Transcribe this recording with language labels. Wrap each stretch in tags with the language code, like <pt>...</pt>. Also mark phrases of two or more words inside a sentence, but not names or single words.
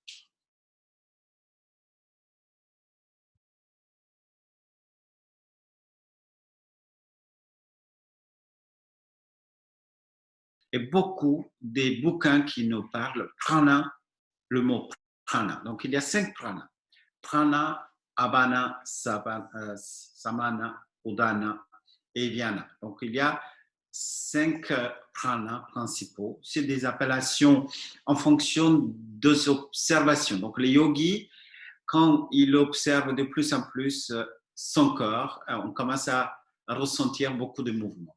<fr>Et beaucoup des bouquins qui nous parlent, prana, le mot prana. Donc, il y a 5 pranas. Prana, apana, samana, udana et vyana. Donc, il y a 5 pranas principaux. C'est des appellations en fonction des observations. Donc, les yogis, quand ils observent de plus en plus son corps, on commence à ressentir beaucoup de mouvements.</fr>